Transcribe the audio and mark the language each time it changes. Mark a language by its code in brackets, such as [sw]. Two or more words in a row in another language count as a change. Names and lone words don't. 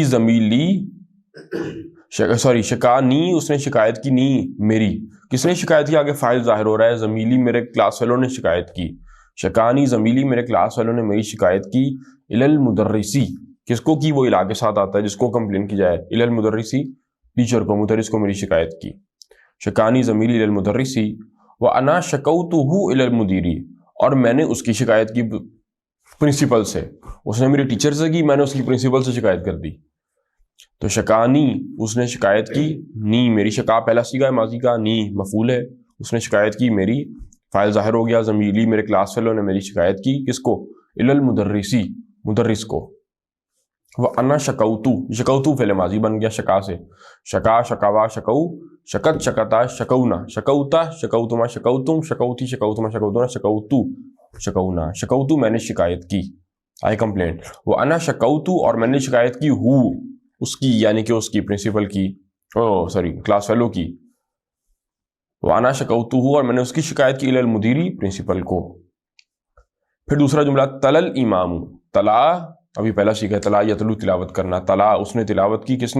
[ur] زمیلی، شکا نی اس نے شکایت کی، نی میری، کس نے شکایت کی؟ آگے فاعل ظاہر ہو رہا ہے، زمیلی میرے [en] class fellow [ur] نے شکایت کی، [ar] شکانی زمیلی [ur] میرے [en] class fellow [ur] نے میری شکایت کی، [ar] الی المدرسی، [ur] کس کو کی؟ وہ الا کے ساتھ آتا ہے جس کو کمپلین کی جائے، [ar] الی المدرسی [ur] ٹیچر کو، مدرس کو میری شکایت کی۔ [ar] شکانی زمیلی الی المدرسی، وانا شکوتہ الی المدیری، [ur] اور میں نے اس کی شکایت کی پرنسپل سے، اس نے میری ٹیچر سے کی، میں نے اس کی پرنسپل سے شکایت کر دی۔ تو شکانی اس نے شکایت کی، نی میری، شکا پہلا صیغہ ہے ماضی کا، نی مفعول ہے، اس نے شکایت کی میری، فاعل ظاہر ہو گیا، زمیلی میرے کلاس فیلو نے میری شکایت کی، کس کو؟ [ar] الی المدرسی [ur] مدرس کو۔ [ar] وانا شکوتو، شکوتو [ur] فعل ماضی بن گیا شکا سے، شکا شکوا شکو، شکت شکتا شکونا، شکوتا شکوتما شکوتم، شکوتی شکوتما شکوتنا، شکوتو شکونا، شکوتو میں نے شکایت کی، [en] I complaint. [ar] وانا شکوتو [ur] اور میں نے شکایت کی، ہو اس کی یعنی کہ اس کی پرنسپل کی، [en] class fellow [ur] کی، [ar] وانا شکوتہ، [ur] اور میں نے اس کی شکایت کی، [ar] الی المدیری، [ur] پرنسپل کو۔ پھر دوسرا جملہ [ar] تلل امام، [ur] تلا ابھی پہلا سیکھا ہے، [ar] تلا یتلو [ur] تلاوت کرنا، تلا اس نے تلاوت کی، کس نے؟